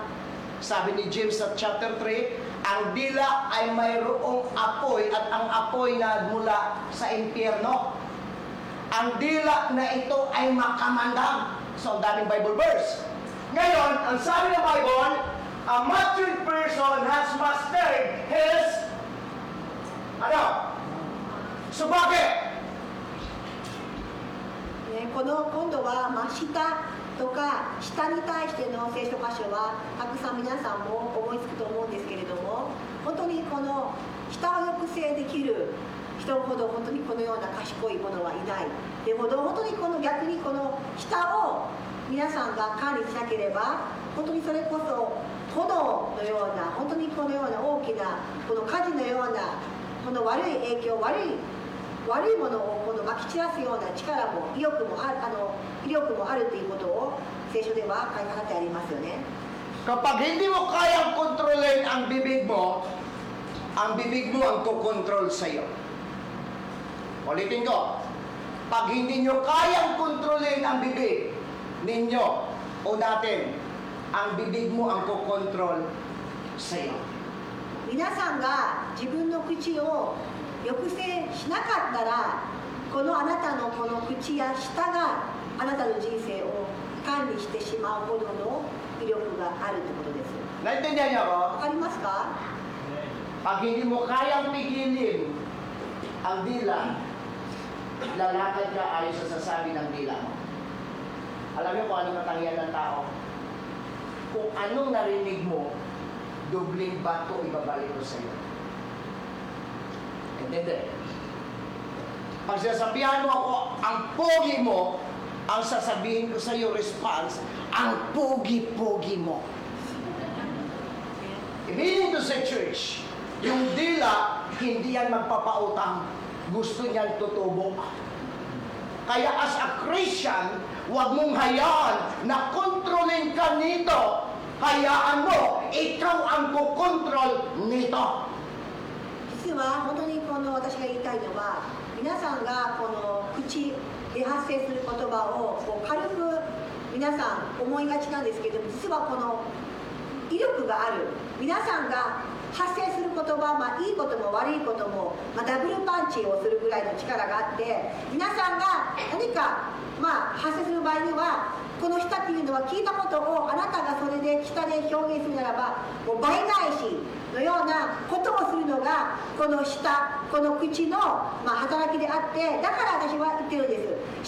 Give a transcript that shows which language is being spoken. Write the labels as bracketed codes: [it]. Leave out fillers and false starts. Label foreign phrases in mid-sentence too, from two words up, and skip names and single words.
[tl] Sabi ni James sa chapter 3, ang dila ay mayroong apoy at ang apoy na mula sa impyerno. Ang dila na ito ay makamandag. So, ang daming [en] Bible verse. [tl] Ngayon, ang sabi ng Bible, [en] a matured person has mastered his So, [tl] bakit? [ja] 今度は下とか下に対しての聖書箇所はたくさん皆さんも思いつくと思うんですけれども、本当にこの下を抑制できる人ほど本当にこのような賢い者はいない。でほど本当に逆にこの下を皆さんが管理しなければ、本当にそれこそ炎のような、本当にこのような大きなこの火事のようなこの悪い影響、悪いものをまき散らすような力も威力もあるということを聖書では書いてあってありますよね。 [tl] Kapag hindi mo kayang kontrolin ang bibig mo ang kukontrol sa iyo. Ulitin ko. Pag hindi nyo kayang kontrolin ang bibig ninyo o natin, ang bibig mo ang kukontrol sa iyo. [ja] 皆さんが自分の口を抑制しなかったら、このあなたのこの口や舌があなたの人生を管理してしまうほどの威力があるということです。 [tl] Naintindihan niyo ako? [ja] わかりますか？ [tl] Pag hindi mo kayang pigilin ang dila, lalakad ka ayon sa sasabi ng dila mo. Alam niyo kung anong katangian ng tao? Kung anong narinig mo, dobling bato ibabalik ko sa iyo. Intindi? Pag sinasabihan mo ako, ang pogi mo, ang sasabihin ko sa iyo, response, ang pogi-pogi mo. [en] Meaning to say, [tl] church, yung dila, hindi yan magpapautang. Gusto niyan tutubo. Kaya [en] as a Christian, [tl] huwag mong hayaan na kontrolin ka nito. Hayaan mo, ikaw ang kukontrol nito. [ja] 実は本当に私が言いたいのは、皆さんがこの口で発生する言葉を軽く皆さん思いがちなんですけど、実はこの威力がある。皆さんが発生する言葉、いいことも悪いことも、ダブルパンチをするぐらいの力があって、皆さんが何か、発生する場合には、この舌っていうのは聞いたことをあなたがそれで舌で表現するならば、もう倍返しのようなことをするのがこの舌、この口の、働きであって、だから私は言ってるんです。